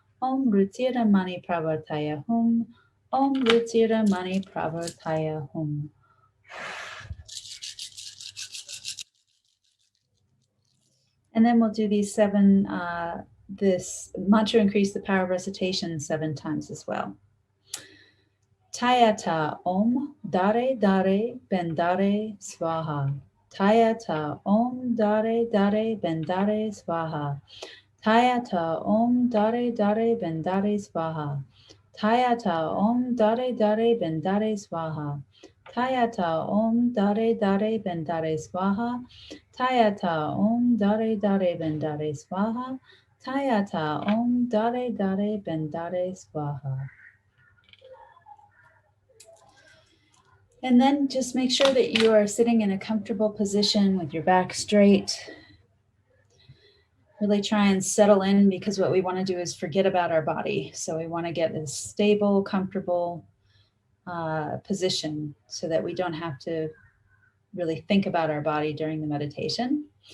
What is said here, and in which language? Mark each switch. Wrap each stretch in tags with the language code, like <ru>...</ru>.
<sa>Om RUTSIRA Mani PRAWARTAYA Hum. Om RUTSIRA Mani PRAWARTAYA Hum.</sa> <en>And then we'll do these 7, this mantra increase the power of recitation 7 times as well.</en> <sa>TAYATHA Om DHARE DHARE BENDHARE SVAHA. TAYATHA Om DHARE DHARE BENDHARE SVAHA. TAYATHA Om DHARE DHARE BENDHARE SVAHA. TAYATHA Om DHARE DHARE BENDHARE SVAHA. TAYATHA Om DHARE DHARE BENDHARE SVAHA. TAYATHA Om DHARE DHARE BENDHARE SVAHA. TAYATHA Om DHARE DHARE BENDHARE SVAHA.</sa> <en>And then just make sure that you are sitting in a comfortable position with your back straight. Really try and settle in, because what we want to do is forget about our body. So we want to get a stable, comfortable position so that we don't have to really think about our body during the meditation.</en>